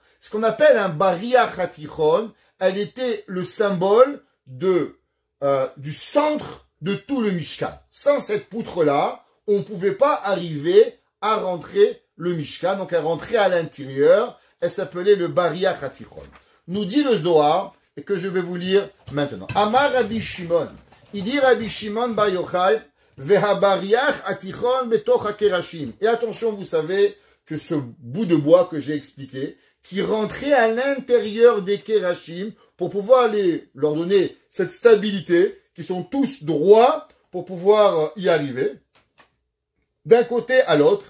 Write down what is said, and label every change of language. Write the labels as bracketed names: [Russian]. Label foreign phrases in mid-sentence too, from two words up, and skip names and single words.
[French] Ce qu'on appelle un [Hebrew] בריח התיכון, [French] elle était le symbole du centre de tout le Mishkan. Sans cette poutre-là, on ne pouvait pas arriver à rentrer le Mishkan, donc elle rentrait à l'intérieur, elle s'appelait le [Hebrew] בריח התיכון. [French] Nous dit le Zohar, et que je vais vous lire maintenant. [Hebrew] אמר רבי שמעון, [French] il dit Rabbi Shimon bar Yochai, [Hebrew] והבריח התיכון בתוך הקרשים. [French] Et attention, vous savez que ce bout de bois que j'ai expliqué, qui rentrait à l'intérieur des Kérachim pour pouvoir leur donner cette stabilité, qui sont tous droits pour pouvoir y arriver, d'un côté à l'autre.